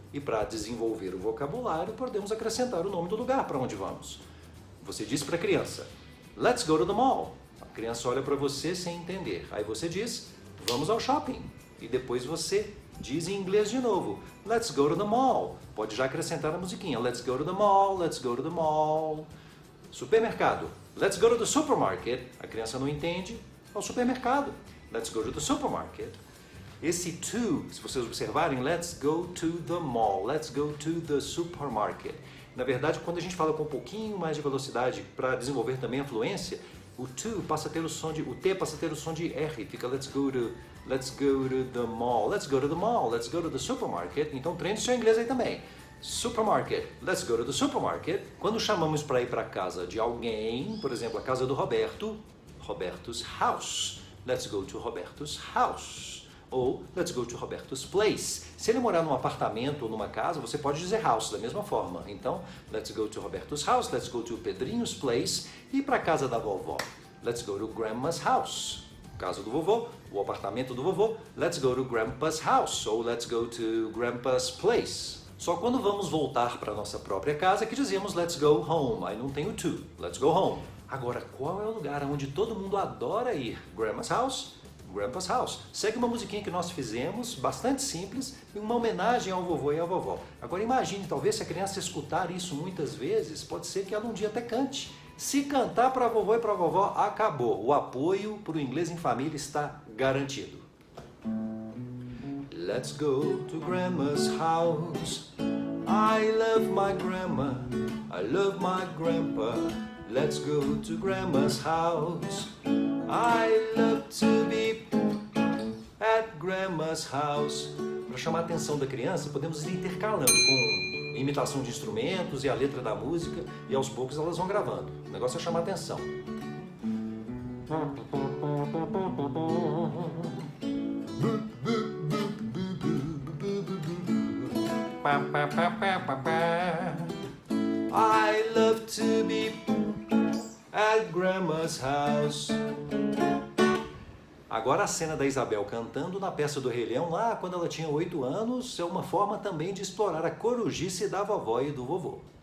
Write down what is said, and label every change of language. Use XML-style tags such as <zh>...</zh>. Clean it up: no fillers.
<pt>E para desenvolver o vocabulário, podemos acrescentar o nome do lugar para onde vamos. Você diz para a criança,</pt> <en>let's go to the mall.</en> <pt>A criança olha para você sem entender. Aí você diz, vamos ao shopping. E depois você diz em inglês de novo,</pt> <en>let's go to the mall.</en> <pt>Pode já acrescentar a musiquinha,</pt> <en>let's go to the mall,</en> <pt>let's go to the mall.</pt> <en>Supermercado, let's go to the supermarket.</en> <pt>A criança não entende, ao supermercado.</pt> <en>Let's go to the supermarket.</en> <pt>Esse</pt> <en>to,</en> <pt>se vocês observarem,</pt> <en>let's go to the mall, let's go to the supermarket.</en> <pt>Na verdade, quando a gente fala com um pouquinho mais de velocidade para desenvolver também a fluência, o to passa a ter o som de, o T passa a ter o som de R, fica</pt> <en>let's go to the mall, let's go to the mall, let's go to the supermarket.</en> <pt>Então treine seu inglês aí também.</pt> <en>Supermarket, let's go to the supermarket.</en> <pt>Quando chamamos para ir para a casa de alguém, por exemplo, a casa do Roberto,</pt> <en>Roberto's house, let's go to Roberto's house. Ou let's go to Roberto's place.</en> <pt>Se ele morar num apartamento ou numa casa, você pode dizer house da mesma forma.</pt> <en>Então, let's go to Roberto's house, let's go to Pedrinho's place.</en> <pt>E para a casa da vovó,</pt> <en>let's go to Grandma's house.</en> <pt>Casa do vovô, o apartamento do vovô,</pt> <en>let's go to Grandpa's house. Ou let's go to Grandpa's place.</en> <pt>Só quando vamos voltar para nossa própria casa que dizemos</pt> <en>let's go home.</en> <pt>Aí não tem o to,</pt> <en>let's go home.</en> <pt>Agora, qual é o lugar onde todo mundo adora ir?</pt> <en>Grandma's house? Grandpa's house.</en> <pt>Segue uma musiquinha que nós fizemos, bastante simples, e uma homenagem ao vovô e à vovó. Agora imagine, talvez se a criança escutar isso muitas vezes, pode ser que ela um dia até cante. Se cantar para a vovô e para a vovó, acabou. O apoio para o inglês em família está garantido.</pt> <en>Let's go to Grandma's house. I love my grandma. I love my grandpa. Let's go to Grandma's house. I love to be at Grandma's house.</en> <pt>Para chamar a atenção da criança, podemos ir intercalando com imitação de instrumentos e a letra da música, e aos poucos elas vão gravando. O negócio é chamar a atenção.</pt> <en>I love to be at Grandma's house.</en> <pt>Agora a cena da Isabel cantando na peça do Rei Leão lá quando ela tinha 8 anos é uma forma também de explorar a corujice da vovó e do vovô.</pt>